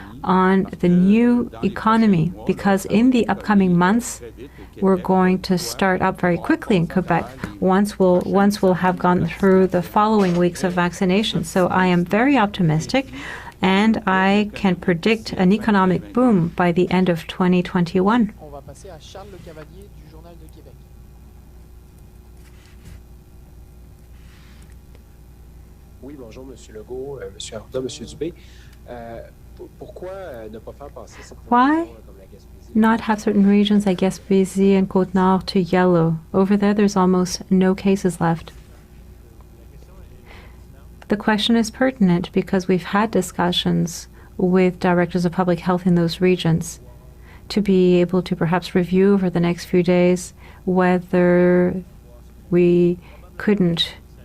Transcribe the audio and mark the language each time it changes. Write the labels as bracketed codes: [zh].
[en] on the new economy, because in the upcoming months, we're going to start up very quickly in Quebec once we'll have gone through the following weeks of vaccination. So I am very optimistic, and I can predict an economic boom by the end of 2021. [fr] On va passer à Charles Le Cavalier du Journal de Québec. Oui, bonjour, M. Legault, M. Arruda, M. Dubé. Pourquoi ne pas faire passer cette [en] Why [fr] comme la Gaspésie? [en] not have certain regions like Gaspésie and Côte-Nord to yellow? Over there, there's almost no cases left. The question is pertinent because we've had discussions with directors of public health in those regions to be able to perhaps review over the next few days whether we couldn't.